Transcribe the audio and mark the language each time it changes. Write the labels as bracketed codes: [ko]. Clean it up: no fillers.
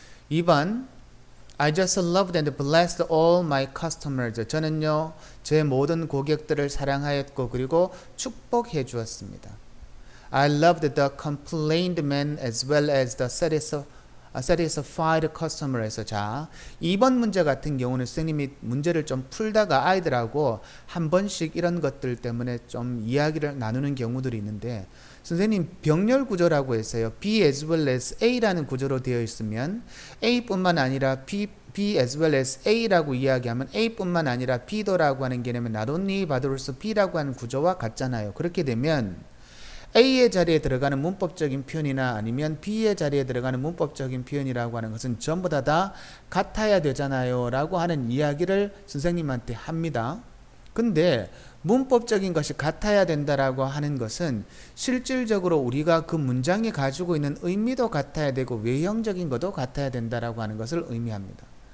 [en] 2번 I just loved and blessed all my customers. [ko] 저는요 제 모든 고객들을 사랑하였고 그리고 축복해 주었습니다. [en] I loved the complained man as well as the satisfied customer [ko] 에서 자 2번 문제 같은 경우는 선생님이 문제를 좀 풀다가 아이들하고 한 번씩 이런 것들 때문에 좀 이야기를 나누는 경우들이 있는데 선생님 병렬 구조라고 했어요. B as well as A라는 구조로 되어 있으면 A뿐만 아니라 B as well as A라고 이야기하면 A뿐만 아니라 B도라고 하는 개념은 not only but also B라고 하는 구조와 같잖아요. 그렇게 되면 A의 자리에 들어가는 문법적인 표현이나 아니면 B의 자리에 들어가는 문법적인 표현이라고 하는 것은 전부 다 같아야 되잖아요 라고 하는 이야기를 선생님한테 합니다. 근데 문법적인 것이 같아야 된다라고 하는 것은 실질적으로 우리가 그 문장이 가지고 있는 의미도 같아야 되고 외형적인 것도 같아야 된다라고 하는 것을 의미합니다.